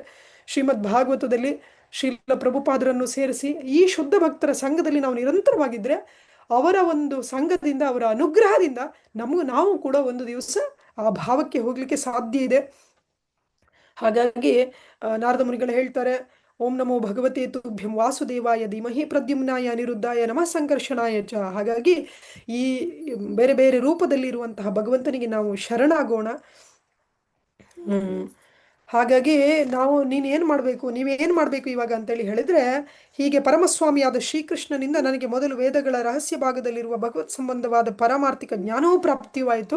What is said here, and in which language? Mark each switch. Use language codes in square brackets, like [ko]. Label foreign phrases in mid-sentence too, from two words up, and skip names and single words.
[kn] ಶ್ರೀಮದ್ ಭಾಗವತದಲ್ಲಿ ಶ್ರೀಲ ಪ್ರಭುಪಾದರನ್ನು ಸೇರಿಸಿ ಈ ಶುದ್ಧ ಭಕ್ತರ ಸಂಘದಲ್ಲಿ ನಾವು ನಿರಂತರವಾಗಿದ್ರೆ ಅವರ ಒಂದು ಸಂಘದಿಂದ, ಅವರ ಅನುಗ್ರಹದಿಂದ ನಾವು ಕೂಡ ಒಂದು ದಿವಸ ಆ ಭಾವಕ್ಕೆ ಹೋಗ್ಲಿಕ್ಕೆ ಸಾಧ್ಯ ಇದೆ. ಹಾಗಾಗಿ ನಾರದ ಮುನಿಗಳು ಹೇಳ್ತಾರೆ, [sa] ಓಂ ನಮೋ ಭಗವತೆ ತುಭ್ಯಂ ವಾಸುದೇವಾಯ ಧೀಮಹಿ ಪ್ರದ್ಯುಮ್ನಾಯ ಅನಿರುದ್ಧಾಯ ನಮಃ ಸಂಕರ್ಷಣಾಯ ಚ. [kn] ಹಾಗಾಗಿ ಈ ಬೇರೆ ಬೇರೆ ರೂಪದಲ್ಲಿ ಇರುವಂತಹ ಭಗವಂತನಿಗೆ ನಾವು ಶರಣಾಗೋಣ. ಹಾಗಾಗಿ ನೀವೇನ್ ಮಾಡ್ಬೇಕು ಇವಾಗ ಅಂತೇಳಿ ಹೇಳಿದ್ರೆ, ಹೀಗೆ ಪರಮಸ್ವಾಮಿಯಾದ ಶ್ರೀಕೃಷ್ಣನಿಂದ ನನಗೆ ಮೊದಲು ವೇದಗಳ ರಹಸ್ಯ ಭಾಗದಲ್ಲಿರುವ ಭಗವತ್ ಸಂಬಂಧವಾದ ಪರಮಾರ್ಥಿಕ ಜ್ಞಾನವೂ ಪ್ರಾಪ್ತಿವಾಯಿತು.